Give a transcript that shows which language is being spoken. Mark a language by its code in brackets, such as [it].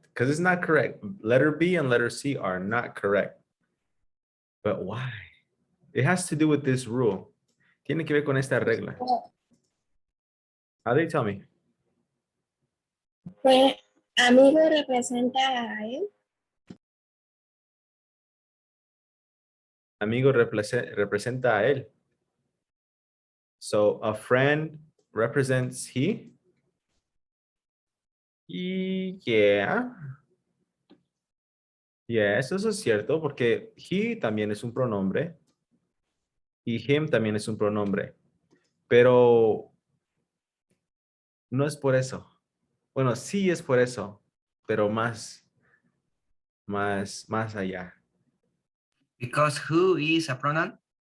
[en] Because it's not correct. Letter B and letter C are not correct. But why? It has to do with this rule. [es] Tiene que ver con esta regla. [en] How do you tell me? [es] Pues amigo representa a él. Amigo representa a él. [en] So a friend represents he. Y yeah. [es] Yes, eso es cierto, porque he también es un pronombre y him también es un pronombre. Pero no es por eso. Bueno, sí es por eso, pero más allá. [en] Because who is a pronoun?